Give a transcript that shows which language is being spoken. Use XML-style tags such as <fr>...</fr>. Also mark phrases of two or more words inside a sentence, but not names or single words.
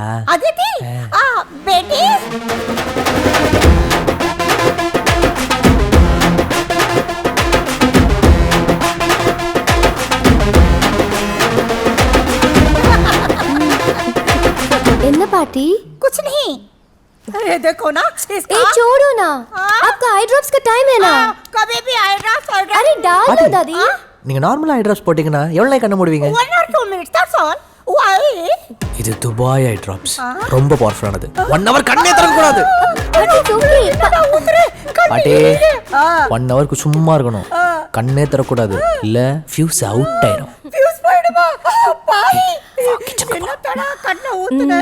<hi>அதித்தி? பேட்டி</hi> <ta>என்ன பாटी?</ta> <hi>कुछ नहीं, ये देखो ना इसका। ए छोड़ो ना, आपका</hi> <en>eye drops</en> <hi>का टाइम है ना। कभी भी</hi> <en>eye drops</en> <hi>अरे डाल दो दादी।</hi> <ta>நீங்க நார்மலா</ta> <en>eye drops</en> <ta>போட்டீங்கன்னா எவ்வளவு நேரம் கண்ண மூடுவீங்க?</ta> <en>1 or 2 minutes, that's all. Why?</en> <ta>இது துபாய்</ta> <en>eye drops,</en> <ta>ரொம்ப பவர்ஃபுல்லானது. 1 hour கண்ணே திறக்க கூடாது. பாட்டி 1 hour சும்மா இருக்கணும், கண்ணே திறக்க கூடாது, இல்ல</ta> <en>fuse out</en> <ta>ஆயிடும். ஃபியூஸ் போய்டுமா? பாய் என்ன தடா கண்ண ஊத்துனே.</ta>